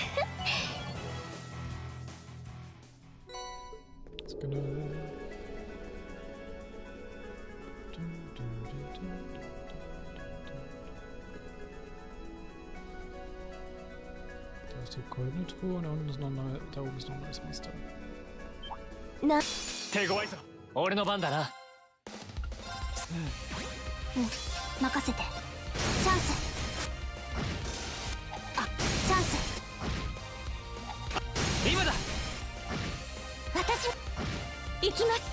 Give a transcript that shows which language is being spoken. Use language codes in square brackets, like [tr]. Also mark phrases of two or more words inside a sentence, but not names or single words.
[en] It's gonna. [de] Da ist die goldene Truhe und da unten ist noch ein, da oben ist noch ein neues Monster. [ja] な、手強いぞ。俺の番だな。任せて。チャンス。チャンス。今だ。私行きます。